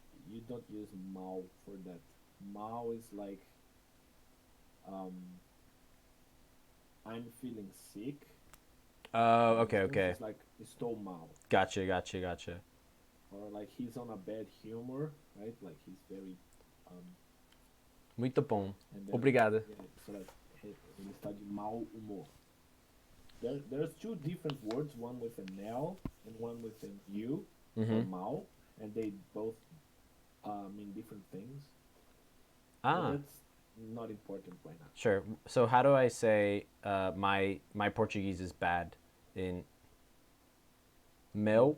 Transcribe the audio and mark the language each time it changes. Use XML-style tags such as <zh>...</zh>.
<en>You don't use mal for that. Mal is like I'm feeling sick. Oh, okay. It's like</en> <pt>estou mal.</pt> <en>Gotcha. Or like he's on a bad humor, right? Like he's very</en> <pt>Muito bom.</pt> <en>and then,</en> <pt>Obrigado.</pt> <en>yeah, so like</en> <pt>ele está de mau humor.</pt> <en>There's two different words, one with an L and one with an U for mal, and they both mean different things. But that's not important right now. Sure. So how do I say my Portuguese is bad in meu?</en>